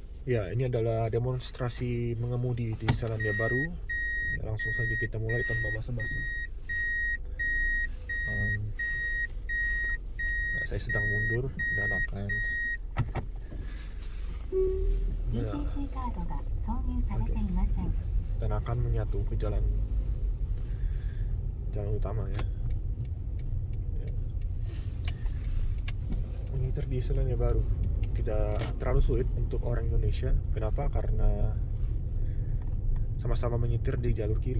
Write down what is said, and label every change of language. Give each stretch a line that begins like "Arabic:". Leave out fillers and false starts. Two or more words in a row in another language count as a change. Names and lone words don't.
Indonesian: Ya, ini adalah demonstrasi mengemudi di Selandia Baru. Ya, langsung saja kita mulai tanpa basa-basi. Saya sedang mundur dan akan
Japanese: ETC カードが挿入されていません。
Indonesian: dan akan menyatu ke jalan utama ya. Menyetir di Selandia Baru tidak terlalu sulit untuk orang Indonesia. Kenapa? Karena sama-sama menyetir di jalur kiri.